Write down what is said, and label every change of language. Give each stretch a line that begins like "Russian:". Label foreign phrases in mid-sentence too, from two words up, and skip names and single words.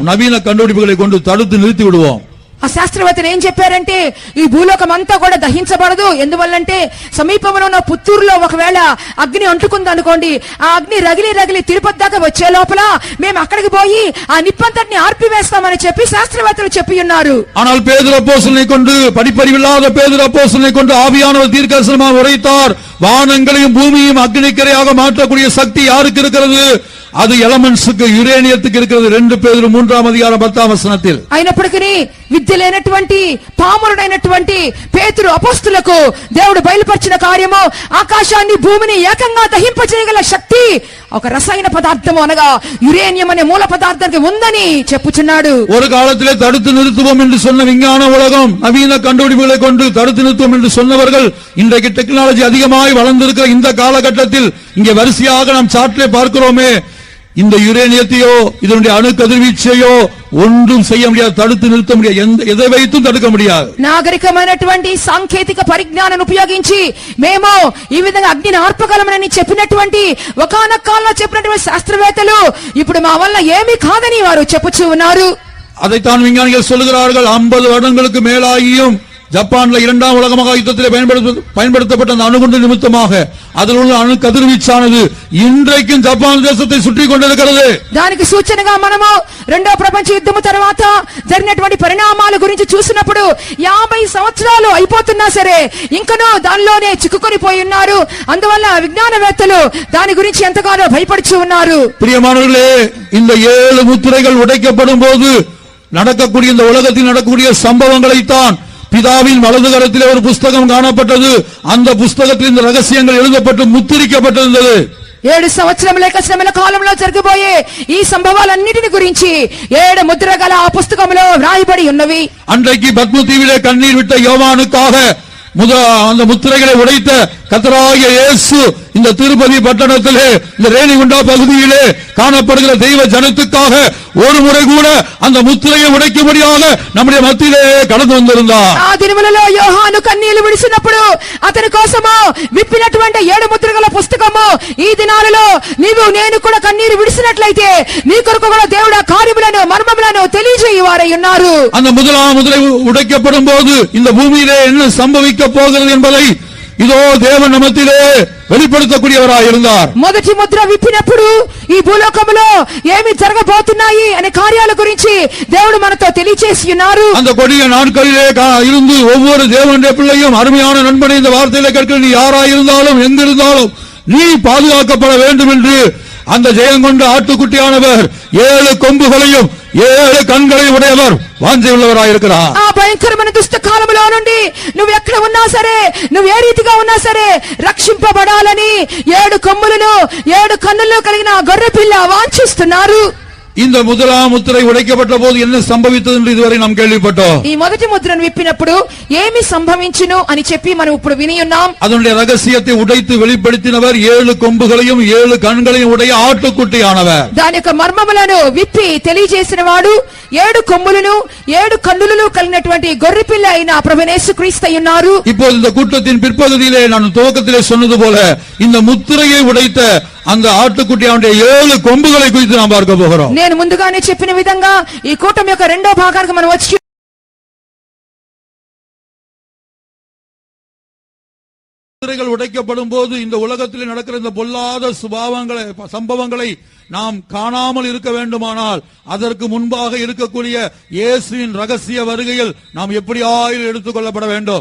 Tamil: நவீன கண்டுபிடிப்புகளை கொண்டு தடுத்து நிறுத்தி விடுவோம்.
Telugu: ఆ శాస్త్రవేత్తలు ఏం చెప్పారంటే ఈ భూలోకం అంతా కూడా దహించబడదు. ఎందువల్లంటే సమీపంలో ఉన్న పుత్తూరులో ఒకవేళ అగ్ని అంటుకుంది అనుకోండి, ఆ అగ్ని రగిలి తిరుపతి దాకా వచ్చే లోపల మేము అక్కడికి పోయి ఆ నిప్పంతటిని ఆర్పివేస్తామని చెప్పి శాస్త్రవేత్తలు చెప్పి ఉన్నారు.
Tamil: ஆனால் பேதுரு அப்போஸ்தலனை கொண்டு, படிப்பறிவில்லாத பேதுரு அப்போஸ்தலனை கொண்டு ஆவியானவர் தீர்க்கதரிசனமாக உரைத்தார், வானங்களையும் பூமியையும் அக்னிக்கரையாக மாற்றக்கூடிய சக்தி யாருக்கு இருக்கிறது? அது எலமெண்ட்ஸுக்கு, யுரேனியத்துக்கு இருக்கிறது. 2 பேதுரு 3 அதிகாரம் 10 వచనத்தில்.
Telugu: అయినప్పటికీ విద్య లేనటువంటి పామరుడైనటువంటి పేతురు అపోస్తులకు దేవుడు బయలుపరిచిన కార్యము ఆకాశాన్ని భూమిని ఏకంగా దహింపజేయగల శక్తి ఒక రసాయన పదార్థము అనగా యురేనియం అనే మూల పదార్థానికి ఉందని చెప్పుచున్నాడు.
Tamil: ஒரு காலத்திலே தடுத்து நிறுத்துவோம் என்று சொன்ன விஞ்ஞான உலகம், நவீன கண்டுபிடிப்புகளை கொண்டு தடுத்து நிறுத்துவோம் என்று சொன்னவர்கள் இன்றைக்கு டெக்னாலஜி அதிகமாய் வளர்ந்திருக்கிற இந்த காலகட்டத்தில் இங்கே வரிசையாக நாம் சார்ட்டிலே பார்க்கிறோமே, இந்த யுரேனியத்தையோ இதனுடைய அணு கதிர்வீச்சையோ ஒன்றும் செய்ய முடியாது, தடுத்து நிறுத்த முடியாது, எதை வைத்தும் தடுக்க முடியாது.
Telugu: నాగరికమైనటువంటి సాంకేతిక పరిజ్ఞానాన్ని ఉపయోగించి మేము ఈ విధంగా అగ్నిని ఆర్పగలమని చెప్పినటువంటి ఒకానొక కాలంలో చెప్పినటువంటి శాస్త్రవేత్తలు ఇప్పుడు మా వల్ల ఏమీ కాదని వారు చెప్పుచూ ఉన్నారు.
Tamil: அதைத்தான் விஞ்ஞானிகள் சொல்லுகிறார்கள். 50 வருடங்களுக்கு மேலாகியும் ஜப்பான்ல 2ஆம் உலக மகா யுத்தத்திலே பயன்படுத்தப்பட்ட அந்த அணுகுண்டு நிமித்தமாக அதில் உள்ள அணு கதிர்வீச்சானது இன்றைக்கும் ஜப்பான் தேசத்தை சுற்றி கொண்டிருக்கிறது.
Telugu: దానికి సూచనగా మనము 2వ ప్రపంచ యుద్ధము తర్వాత జరిగినటువంటి పరిణామాల గురించి చూసినప్పుడు 50 సంవత్సరాలు అయిపోతున్నా సరే ఇంకనూ దానిలోనే చిక్కుకొని పోయి ఉన్నారు. అందువల్ల విజ్ఞానవేత్తలు దాని గురించి ఎంతగానో భయపడుచు ఉన్నారు.
Tamil: பிரியமானவர்களே, இந்த 7 முத்திரைகள் உடைக்கப்படும் போது நடக்கக்கூடிய இந்த உலகத்தில் நடக்கக்கூடிய சம்பவங்களைத்தான் பிதாவின் வலது கரத்திலே ஒரு புஸ்தகம் காணப்பட்டது. அந்த புஸ்தகத்தில் இந்த ரகசியங்கள் எழுதப்பட்டு முத்திரிக்கப்பட்டிருந்தது.
Telugu: 7 సంవత్సరముల శ్రమల కాలంలో జరగబోయే ఈ సంభవాలన్నిటిని గురించి 7 ముద్ర గల ఆ పుస్తకంలో వ్రాయబడి ఉన్నవి.
Tamil: அன்றைக்கு பத்ம தீவிலே கண்ணீர் விட்ட யோவானுக்காக அந்த முத்திரைகளை உடைத்த கர்த்தராகிய இயேசு இந்த திருப்பதி பட்டணத்திலே, இந்த ரேணிகுண்டா பகுதியிலே காணப்படுகிற தெய்வ ஜனத்துக்காக ஒரு முறை கூட அந்த முத்திரையை உடைக்கும்படியாக நம்முடைய మధ్యలో கடந்து வந்திருந்தார்.
Telugu: ఆ దినములలో యోహాను కన్నీళ్లు విడిచినప్పుడు అతని కోసము విప్పినటువంటి 7 ముద్రగల పుస్తకము ఈ దినాలలో నీవు నేను కూడా కన్నీరు విడిచినట్లయితే నీ కొరకు కూడా దేవుడు ఆ కార్యములను మర్మములను తెలియజేయువారై ఉన్నారు.
Tamil: அந்த முதலாம் முத்திரை உடைக்கப்படும் போது இந்த பூமியிலே என்ன சம்பவிக்க போகிறது என்பதை இதோ தேவன் நமத்திலே வெளிப்படுத்தக்கூடியவராய் இருந்தார்.
Telugu: మొదటి ముద్ర విప్పినప్పుడు ఈ భూలోకములో ఏమి జరగబోతున్నాయి అనే కార్యాల గురించి దేవుడు మనతో తెలియజేసి ఉన్నారు.
Tamil: அந்த கொடிய நாட்களிலே இருந்து ஒவ்வொரு தேவனுடைய பிள்ளையும் அருமையான நண்பனை இந்த வார்த்தையிலே கேட்கிற நீ யாராய் இருந்தாலும் எங்கிருந்தாலும் நீ பாதுகாக்கப்பட வேண்டும் என்று அந்த ஜெயம் கொண்ட ஆட்டுக்குட்டியானவர் 7 கொம்புகளையும் 7 கண்களையும் உடையவர் வாஞ்சை உள்ளவராயிருக்கிறார்.
Telugu: ఆ భయంకరమైన దుష్ట కాలములో నుండి నువ్వు ఎక్కడ ఉన్నా సరే, నువ్వు ఏ రీతిగా ఉన్నా సరే రక్షింపబడాలని 7 కొమ్ములను 7 కన్నులు కలిగిన గొర్రె పిల్ల వాంఛిస్తున్నారు.
Tamil: இந்த முதலாம் முத்திரை உடைக்கப்பட்ட போது என்ன சம்பவித்தது என்று இதுவரை நாம் கேள்விப்பட்டோம்.
Telugu: ఈ మొదటి ముద్రను విప్పినప్పుడు ఏమి సంభవించును అని చెప్పి మనం ఇప్పుడు విని ఉన్నాం.
Tamil: அதனுடைய ரகசியத்தை உடைத்து வெளிப்படுத்தினவர் 7 கொம்புகளையும் 7 கண்களையும் உடைய ஆட்டுக்குட்டியானவர்.
Telugu: దాని యొక్క మర్మములను విప్పి తెలియజేసిన వాడు 7 కొమ్ములను 7 కన్నులను కలిగినటువంటి గొర్రెపిల్ల అయిన ప్రభువైన యేసుక్రీస్తు ఉన్నారు.
Tamil: இப்போது இந்த கூட்டத்தின் பிற்பகுதியிலே நான் துவக்கத்திலே சொன்னது போல இந்த முத்திரையை உடைத்த அந்த ஆட்டுக்குட்டியானுடைய 7 கொம்புகளை குறித்து நாம் பார்க்க போகிறோம்.
Telugu: నేను ముందుగానే చెప్పిన విధంగా ఈ కూటమి యొక్క రెండో భాగానికి మనం వచ్చి
Tamil: முத்திரைகள் உடைக்கப்படும் போது இந்த உலகத்தில் நடக்கிற இந்த பொல்லாத சம்பவங்களை நாம் காணாமல் இருக்க வேண்டுமானால் அதற்கு முன்பாக இருக்கக்கூடிய இயேசுவின் ரகசிய வருகையில் நாம் எப்படியாயிலும் எடுத்துக்கொள்ளப்பட வேண்டும்.